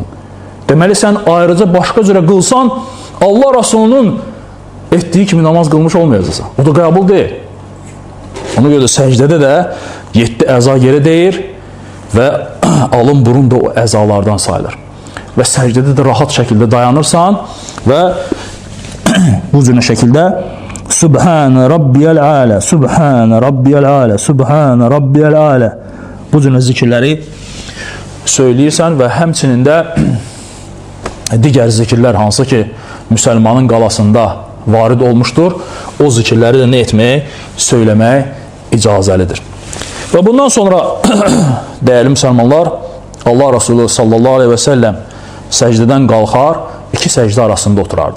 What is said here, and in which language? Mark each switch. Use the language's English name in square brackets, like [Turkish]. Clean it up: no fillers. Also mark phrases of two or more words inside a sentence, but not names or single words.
[Azerbaijani] Deməli sən ayrıca başqa cürə qılsan Allah Rasulunun etdiyi kimi namaz qılmış olmayacaqsan. O da qəbul deyil. Ona görə də səcdədə də 7 əza yerə deyir və alın burun da o əzalardan sayılır. Və səcdədə də rahat şəkildə dayanırsan və bu cür şəkildə [Arabic] سبحان ربي الأعلى, سبحان ربي الأعلى, سبحان ربي الأعلى [Azerbaijani] bu cür zikirləri söyləyirsən və həmçinin də digər zikirlər hansı ki müsəlmanın qalasında varid olmuşdur, o zikirləri də nə etmək, söyləmək icazəlidir. Və bundan sonra dəyərli müsəlmanlar, Allah Resulü [Arabic] صلى الله عليه وسلم [Azerbaijani] səcdədən qalxar, 2 səcdə arasında oturardı.